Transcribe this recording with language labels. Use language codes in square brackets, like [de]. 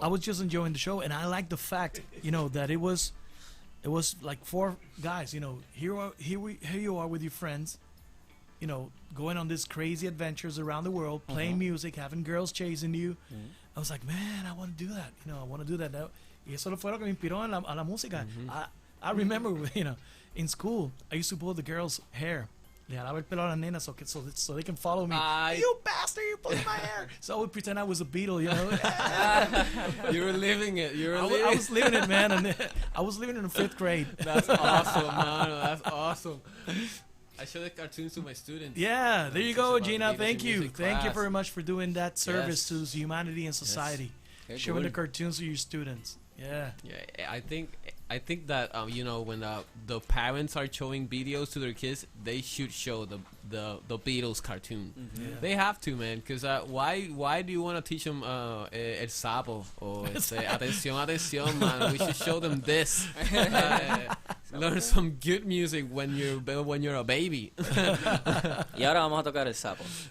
[en] I was just enjoying the show, and I liked the fact, you know, that it was like 4 guys. You know, here you are with your friends, you know, going on these crazy adventures around the world, playing music, having girls chasing you. I was like, man, I want to do that. You know, I want to do that. [es] Y eso fue lo que me inspiró a la música. [en] I remember, you know, in school, I used to pull the girls' hair. [es] Le jalaba el pelo a las nenas [en] so they can follow me. You bastard, you're pulling my hair. So I would pretend I was a Beatle, you know. You were living it. I was living it, man. And I was living in the 5th grade. That's awesome, man. That's awesome. I show the cartoons to my students. Yeah, there you go, Gina. Thank you. Thank you very much for doing that service to humanity and society. Yes. Showing the cartoons to your students. Yeah. Yeah, I think that you know, when the parents are showing videos to their kids, they should show the Beatles cartoon. Yeah. They have to, man, because why do you want to teach them el sapo or atención, man? We should show them this. Learn some good music when you're a baby. [es] Y ahora vamos a tocar el sapo.